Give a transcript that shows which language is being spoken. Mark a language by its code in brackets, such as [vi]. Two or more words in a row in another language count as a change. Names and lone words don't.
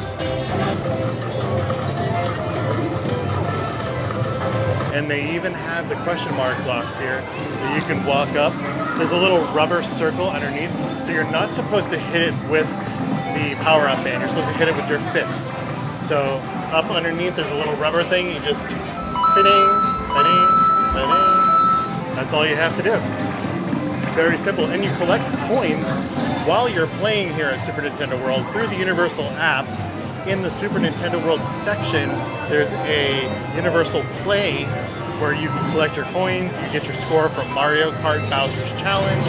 [en] And they even have the question mark blocks here that you can walk up. There's a little rubber circle underneath, so you're not supposed to hit it with the power-up band. You're supposed to hit it with your fist. So up underneath, there's a little rubber thing. You just ba-ding, ba-ding, ba-ding. That's all you have to do. Very simple. And you collect coins while you're playing here at Super Nintendo World through the Universal app. In the Super Nintendo World section, there's a Universal Play where you can collect your coins, you get your score from Mario Kart Bowser's Challenge.